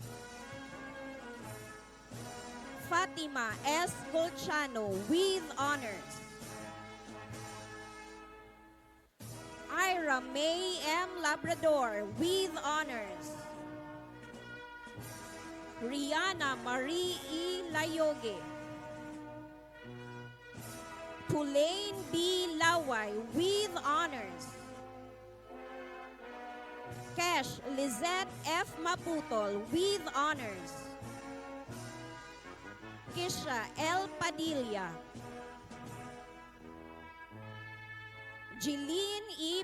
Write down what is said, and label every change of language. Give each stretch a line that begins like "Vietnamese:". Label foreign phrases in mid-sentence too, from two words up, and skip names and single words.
English: Fatima S. Golchano with honors. Ira May M. Labrador with honors. Rihanna Marie E. Layoge. Tulane B. Laway with honors. Kesh Lizette F. Maputol with honors. Kisha L. Padilla. Jeline E.